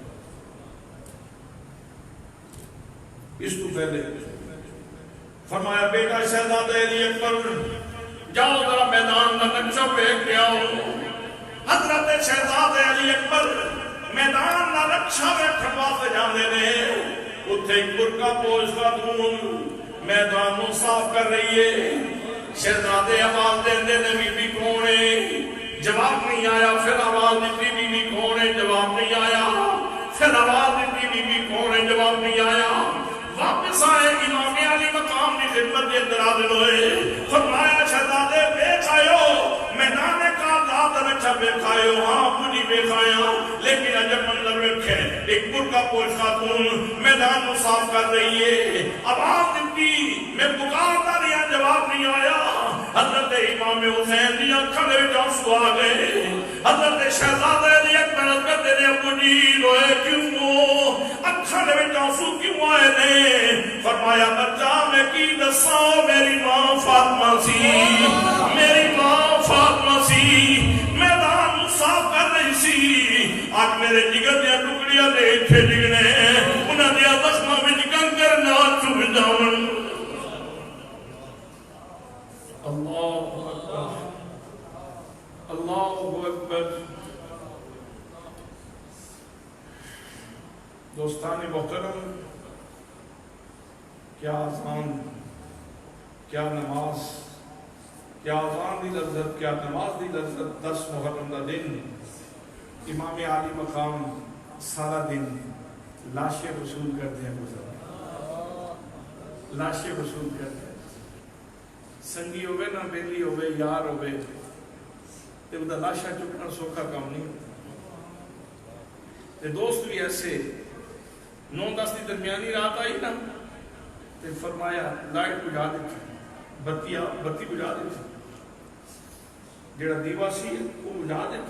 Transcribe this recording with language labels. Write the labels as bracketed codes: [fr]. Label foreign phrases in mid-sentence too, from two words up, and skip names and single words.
[ur] اس تو پہلے فرمایا بیٹا شہزادہ علی اکبر جاؤ ذرا میدان کا نقشہ دیکھ کے آؤ. [pa] حضرت شہزادہ علی اکبر میدان کا نقشہ ویکھن واسطے جاندے نے. [ur] اتھے ایک برقع پوش خاتون میدان کو صاف کر رہی ہے. [pa] شہزادے آواز دیندے نے بی بی کون ہے؟ [ur] جواب نہیں آیا. پھر آواز دیتی بی بی کون ہے؟ جواب نہیں آیا. پھر آواز دیتی بی بی کون ہے؟ جواب نہیں آیا. واپس آئے امام علی مقام کی خدمت کے اندر حاضر ہوئے. [pa] ویکھائے ہو، ہاں ابو جی ویکھایا، لیکن عجب منظر ویکھے, [ur] ایک برقع پوش خاتون میدان کو صاف کر رہی ہے. آواز دی میں پکارتا رہا، جواب نہیں آیا. [pa] حضرت امام حسین دی اکھاں دے وچ آنسو آ گئے. حضرت شہزادے دی اکھاں نال کردے نے، ابو جی روئے کیوں، اکھاں دے وچ آنسو کیوں آئے نے? فرمایا بچہ میں کی دساں، میری ماں فاطمہ سی، میری ماں فاطمہ سی، میدان صاف کر رہی سی. اج میرے جگر دیاں ٹکڑیاں دے اتھے ڈگنے، اوہناں دیاں زخماں وچ کنکر نہ چبھ جاون. [ar] الله أكبر، الله أكبر. [ur] دوستان محترم، کیا آسان، کیا نماز، کیا آسان دی لذت، کیا نماز دی لذت. 10 محرم کا دن امام عالی مقام سارا دن لاشیں وصول کرتے ہیں، لاشیں وصول کرتے ہیں. [pa] سنگی ہووے نہ بیلی ہووے، یار ہووے، تے اودا لاشہ چکنا سوکھا کم نہیں. تے دوست بھی ایسے 9-10 کی درمیانی رات آئی نا، تے فرمایا لائٹ بجھا دی، بتی بجھا دی، جیڑا دیوا سی وہ بجھا دتا.